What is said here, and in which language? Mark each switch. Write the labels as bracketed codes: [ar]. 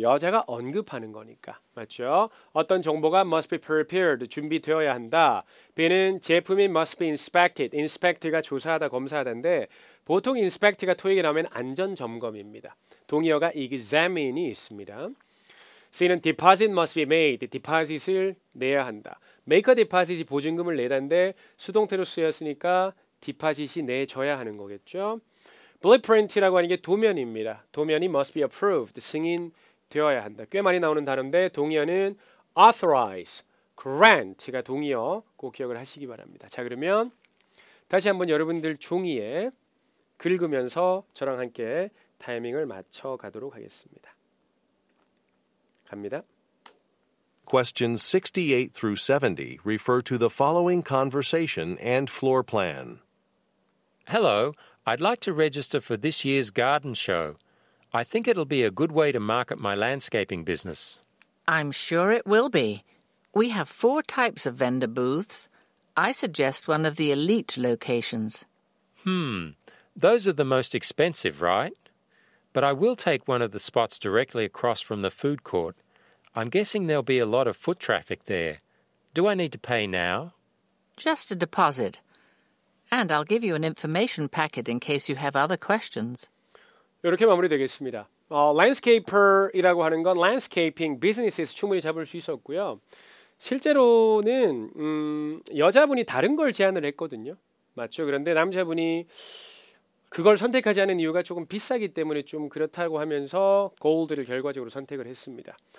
[ko] 여자가 언급하는 거니까. 맞죠? 어떤 정보가 [en] must be prepared, [ko] 준비되어야 한다. B는 제품이 [en] must be inspected, [ko] inspect가 조사하다, 검사하다인데 보통 inspect가 토익에 나오면 안전점검입니다. 동의어가 examine이 있습니다. C는 [en] deposit must be made, [ko] deposit을 내야 한다. [en] make a deposit [ko] 이 보증금을 내다인데 수동태로 쓰였으니까 deposit이 내줘야 하는 거겠죠. blueprint라고 하는 게 도면입니다. 도면이 [en] must be approved, [ko] 승인되어야 한다. 꽤 많이 나오는 단어인데 동의어는 authorize, grant가 동의어 꼭 기억을 하시기 바랍니다. 자, 그러면 다시 한번 여러분들 종이에 긁으면서 저랑 함께 타이밍을 맞춰 가도록 하겠습니다. 갑니다. [en] Questions 68 through 70 refer to the following conversation and floor plan. Hello, I'd like to register for this year's garden show. I think it'll be a good way to market my landscaping business. I'm sure it will be. We have 4 types of vendor booths. I suggest one of the elite locations. Those are the most expensive, right? But I will take one of the spots directly across from the food court. I'm guessing there'll be a lot of foot traffic there. Do I need to pay now? Just a deposit. And I'll give you an information packet in case you have other questions. [ko] 이렇게 마무리되겠습니다. landscaper이라고 하는 건 landscaping 비즈니스에서 충분히 잡을 수 있었고요. 실제로는 여자분이 다른 걸 제안을 했거든요. 맞죠? 그런데 남자분이 그걸 선택하지 않은 이유가 조금 비싸기 때문에 좀 그렇다고 하면서 골드를 결과적으로 선택을 했습니다.